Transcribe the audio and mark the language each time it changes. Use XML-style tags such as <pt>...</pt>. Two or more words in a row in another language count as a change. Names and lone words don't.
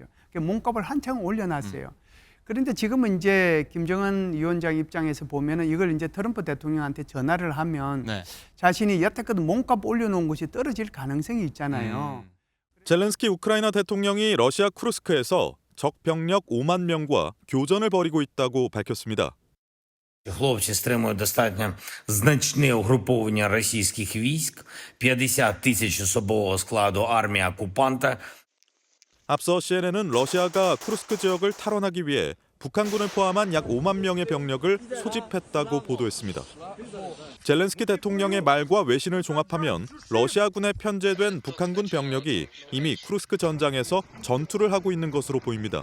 <ko>몸값을 한창 올려놨어요. 그런데 지금은 이제 김정은 위원장 입장에서 보면은 이걸 이제 트럼프 대통령한테 전화를 하면 네. 자신이 여태껏 몸값 올려놓은 것이 떨어질 가능성이 있잖아요. 젤렌스키 우크라이나 대통령이 러시아 쿠르스크에서 적 병력 5만 명과 교전을 벌이고 있다고 밝혔습니다.</ko> <uk>Хлопці стримують достатньо значне угруповання російських військ, 50 тисяч особового складу армії окупанта.</uk> <ko>앞서 CNN은 러시아가 쿠르스크 지역을 탈환하기 위해 북한군을 포함한 약 5만 명의 병력을 소집했다고 보도했습니다. 젤렌스키 대통령의 말과 외신을 종합하면 러시아군에 편제된 북한군 병력이 이미 쿠르스크 전장에서 전투를 하고 있는 것으로 보입니다.</ko>